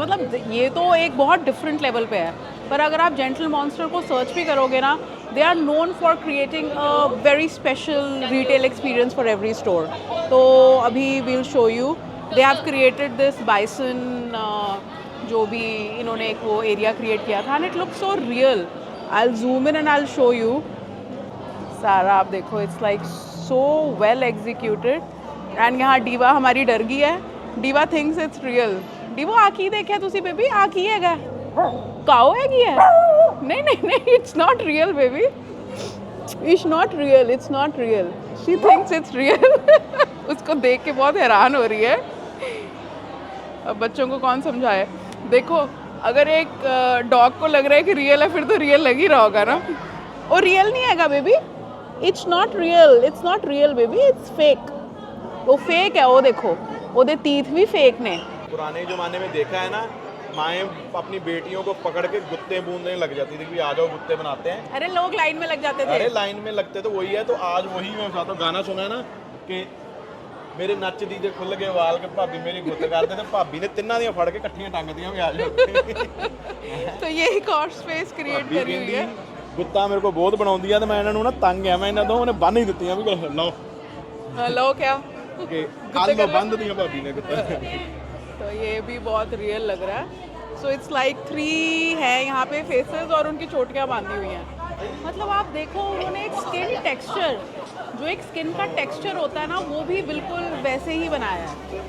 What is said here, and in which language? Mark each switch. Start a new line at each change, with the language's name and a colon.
Hindi: मतलब ये तो एक बहुत डिफरेंट लेवल पे है. पर अगर आप जेंटल मॉन्स्टर को सर्च भी करोगे ना,
English: They are known for creating a very special retail experience for every store. तो अभी will show you. They have created this bison,
Hindi: जो भी इन्होंने एक वो एरिया क्रिएट किया था,
English: And it looks so real. I'll zoom in and I'll show you.
Hindi: सारा आप देखो,
English: it's like so well executed. And
Hindi: यहाँ डीवा हमारी डर गई है.
English: Diva thinks it's real.
Punjabi: Diva आँखी देखा तुसी बेबी? आँखी है क्या? काऊ है की है?
Hindi: नहीं नहीं नहीं,
English: it's not real baby. It's not real. It's not real. She thinks it's real.
Hindi: उसको देख के बहुत हैरान हो रही है. अब बच्चों को कौन समझाए. देखो, अगर एक डॉग को लग रहा है कि रियल है, फिर तो रियल लग ही रहा होगा ना. और रियल नहीं है baby.
English: It's not real. It's not real baby. It's fake.
Hindi: वो फेक है.
Punjabi: वो देखो, ओदे तीथ भी फेक ने.
Hindi: पुराने ज़माने में देखा है ना, माएँ अपनी बेटियों को पकड़ के गुत्ते बूंदने लग जाती थी कि आ जाओ गुत्ते बनाते हैं. अरे लोग लाइन में लग जाते थे. अरे लाइन में लगते तो वही है. तो आज वही मैं साथ गाना सुना है ना कि मेरे
Punjabi: नੱਚਦੀ ਦੇ ਖੁੱਲ ਗਏ ਵਾਲ ਕੇ ਭਾਬੀ ਮੇਰੀ ਗੁੱਤ ਕਰਦੇ ਤੇ ਭਾਬੀ ਨੇ ਤਿੰਨਾਂ ਦੀਆਂ ਫੜ ਕੇ ਇਕੱਠੀਆਂ ਟੰਗਦੀਆਂ ਵੀ ਆ ਜਾਓ.
Hindi: तो ये एक और स्पेस क्रिएट करी हुई है.
Punjabi: ਗੁੱਤਾਂ ਮੇਰੇ ਕੋਲ ਬਹੁਤ ਬਣਾਉਂਦੀਆਂ ਤੇ ਮੈਂ ਇਹਨਾਂ ਨੂੰ ਨਾ ਤੰਗ ਆ, ਮੈਂ ਇਹਨਾਂ ਦੋਵਾਂ ਨੇ ਬੰਨ ਹੀ ਦਿੱਤੀਆਂ ਵੀ ਲਓ.
Hindi: हेलो क्या?
Punjabi: ਕਿ ਕੱਲ ਨੂੰ ਬੰਨ ਦਿੱਤੀਆਂ ਭਾਬੀ ਨੇ ਗੁੱਤਾਂ.
Hindi: तो ये भी बहुत रियल लग रहा है.
English: so it's like
Hindi: 3 है यहाँ पे फेसेस और उनकी चोटियाँ बांधी हुई हैं. मतलब आप देखो, उन्होंने एक स्किन टेक्सचर, जो एक स्किन का टेक्सचर होता है ना, वो भी बिल्कुल वैसे ही बनाया है.